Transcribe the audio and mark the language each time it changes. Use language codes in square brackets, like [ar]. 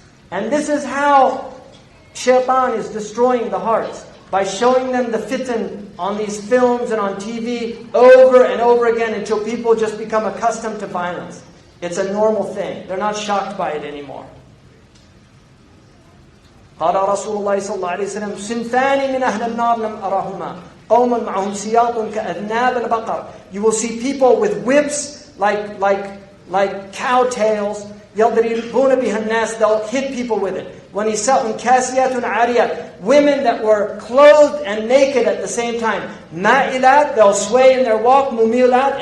[en] And this is how Shaytan is destroying the hearts. By showing them the fitan on these films and on TV over and over again until people just become accustomed to violence. It's a normal thing. They're not shocked by it anymore. [ar] قال رسول الله صلى الله عليه وسلم صنفان من أهل النار لم أرهما قوم معهم سياط كأذناب البقر. [en] You will see people with whips like cow tails. [ar] يضربون بها الناس. [en] They'll hit people with it. [ar] وَنِسَاءٌ كَاسِيَاتٌ عَارِيَاتٌ. [en] Women that were clothed and naked at the same time. [ar] مَائِلَات. [en] They'll sway in their walk. [ar] مُمِيلَات.